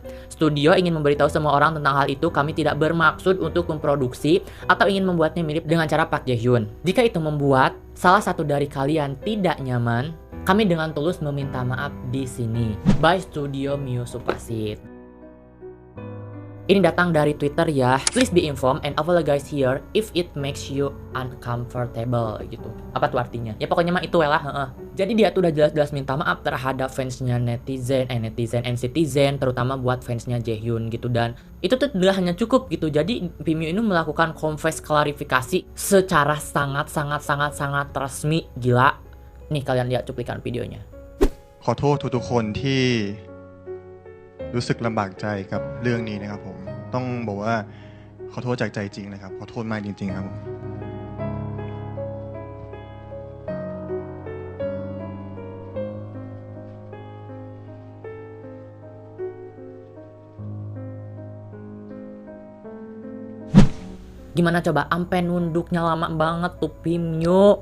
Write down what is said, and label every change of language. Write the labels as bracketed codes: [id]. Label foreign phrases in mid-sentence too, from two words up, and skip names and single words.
[id] Studio ingin memberitahu semua orang tentang hal itu. Kami tidak bermaksud untuk memproduksi atau ingin membuatnya mirip dengan cara Park Jae-hyun. Jika itu membuat salah satu dari kalian tidak nyaman, kami dengan tulus meminta maaf di sini. By Studio Mio Supasit. Ini datang dari Twitter ya. [en] Please be informed and apologize here if it makes you uncomfortable gitu. [id] Apa tuh artinya? Ya pokoknya mah itu lah. Jadi dia tuh udah jelas-jelas minta maaf terhadap fansnya [en] netizen and citizen, [id] terutama buat fansnya Jaehyun gitu. Dan itu tuh udah hanya cukup gitu. Jadi Pimyo ini melakukan confess klarifikasi secara sangat resmi. Gila. Nih kalian lihat cuplikan videonya. [th] ขอโทษทุกๆคนที่รู้สึกลำบากใจกับเรื่องนี้นะครับผมต้องบอกว่าขอโทษจากใจจริงนะครับขอโทษมากจริงๆครับผม [id] Gimana coba, ampe nunduknya lama banget tuh Pimyo.